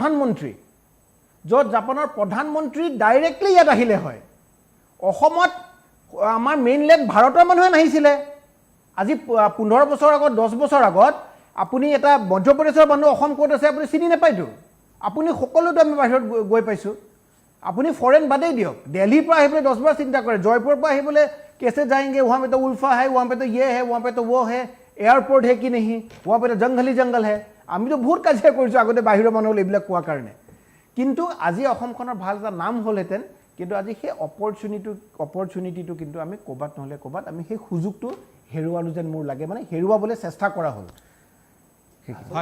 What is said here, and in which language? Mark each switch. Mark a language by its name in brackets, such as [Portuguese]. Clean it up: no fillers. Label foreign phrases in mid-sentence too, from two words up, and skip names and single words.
[Assamese] প্ৰধানমন্ত্ৰী ডাইৰেক্টলি ইয়াত আহিলে হয় অসমত আমাৰ মেইনলেণ্ড ভাৰতৰ মানুহে নাহিছিলে আজি 15 বছৰ আগত 10 বছৰ আগত আপুনি এটা মধ্যপ্ৰদেশৰ মানুহ অসম ক'ত আছে আপুনি চিনি নাপায়তো আপুনি সকলোতো আমি বাহিৰত গৈ পাইছোঁ আপুনি ফৰেন বাদেই দিয়ক দিল্লীৰ পৰা আহিবলৈ 10 বাৰ চিন্তা কৰে জয়পুৰৰ পৰা আহিবলৈ [Hindi] कैसे जाएंगे वहाँ पे तो उल्फा है वहाँ पे तो ये है वहाँ पे तो वो है एयरपोर्ट है कि नहीं वहाँ पे तो जंगल है [Assamese] আমি তো বহুত কাজিয়া কৰিছোঁ আগতে বাহিৰৰ মানুহৰ এইবিলাক কোৱাৰ কাৰণে কিন্তু আজি অসমখনৰ ভাল এটা নাম হ'লহেঁতেন কিন্তু আজি সেই অপৰচুনিটিটো কিন্তু আমি ক'বাত নহ'লে ক'বাত আমি সেই সুযোগটো হেৰুৱালো যেন মোৰ লাগে মানে হেৰুৱাবলৈ চেষ্টা কৰা হ'ল হয়